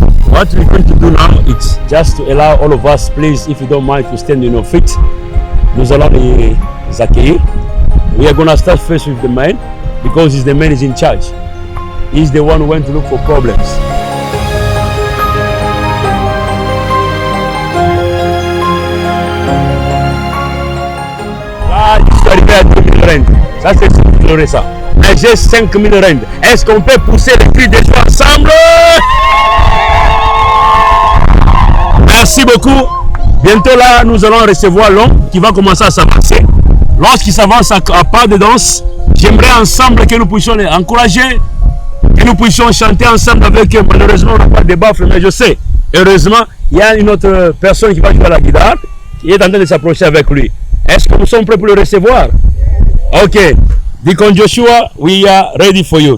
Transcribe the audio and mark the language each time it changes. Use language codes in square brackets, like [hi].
[en] What we're going to do now is just to allow all of us, please, if you don't mind, to stand on your feet. [fr] Nous allons les accueillir. [en] We are going to start first with the man because the man is in charge. He's the one who went to look for problems. [fr] Là, je suis arrivé à 2000 rand. Ça, c'est explorer ça. Mais j'ai 5000 rand. Est-ce qu'on peut pousser les cris des gens ensemble? Merci beaucoup. Bientôt là, nous allons recevoir l'homme qui va commencer à s'avancer. Lorsqu'il s'avance à pas de danse, j'aimerais ensemble que nous puissions les encourager, que nous puissions chanter ensemble avec eux. Malheureusement, on n'a pas de baffle, mais je sais. Heureusement, il y a une autre personne qui va jouer à la guitare, qui est en train de s'approcher avec lui. Est-ce que nous sommes prêts pour le recevoir? Ok. [en] Deacon Joshua, we are ready for you.